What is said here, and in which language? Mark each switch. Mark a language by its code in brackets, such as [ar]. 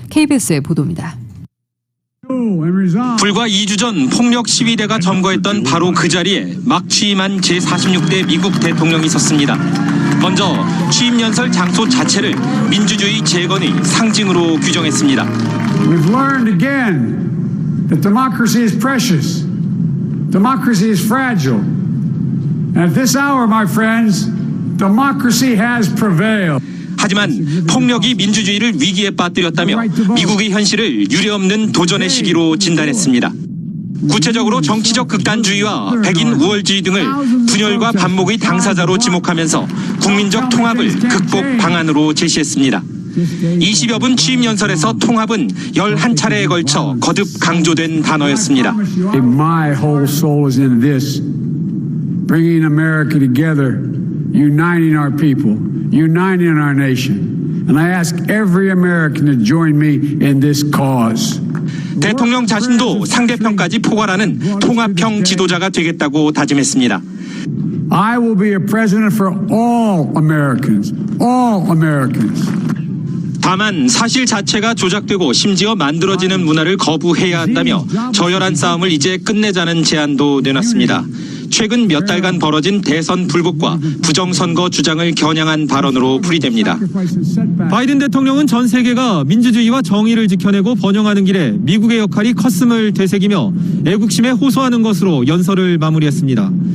[ko] KBS의 보도입니다. 불과 2주 전 폭력 시위대가 점거했던 바로 그 자리에 막 취임한 제46대 미국 대통령이 섰습니다. 먼저 취임 연설 장소 자체를 민주주의 재건의 상징으로 규정했습니다. [en] We've learned again that democracy is precious. Democracy is fragile. And at this hour, my friends, democracy has prevailed. [ko] 하지만 폭력이 민주주의를 위기에 빠뜨렸다며 미국의 현실을 유례없는 도전의 시기로 진단했습니다. 구체적으로 정치적 극단주의와 백인 우월주의 등을 분열과 반목의 당사자로 지목하면서 국민적 통합을 극복 방안으로 제시했습니다. 20여 분 취임 연설에서 통합은 11차례에 걸쳐 거듭 강조된 단어였습니다. [en] My whole soul is in this, bringing America together, uniting our people, uniting our nation. And I ask every American to join me in this cause. [ko] 대통령 자신도 상대편까지 포괄하는 통합형 지도자가 되겠다고 다짐했습니다. [en] I will be a president for all Americans, all Americans. [ko] 다만 사실 자체가 조작되고 심지어 만들어지는 문화를 거부해야 한다며 저열한 싸움을 이제 끝내자는 제안도 내놨습니다. 최근 몇 달간 벌어진 대선 불복과 부정선거 주장을 겨냥한 발언으로 풀이됩니다. 바이든 대통령은 전 세계가 민주주의와 정의를 지켜내고 번영하는 길에 미국의 역할이 컸음을 되새기며 애국심에 호소하는 것으로 연설을 마무리했습니다.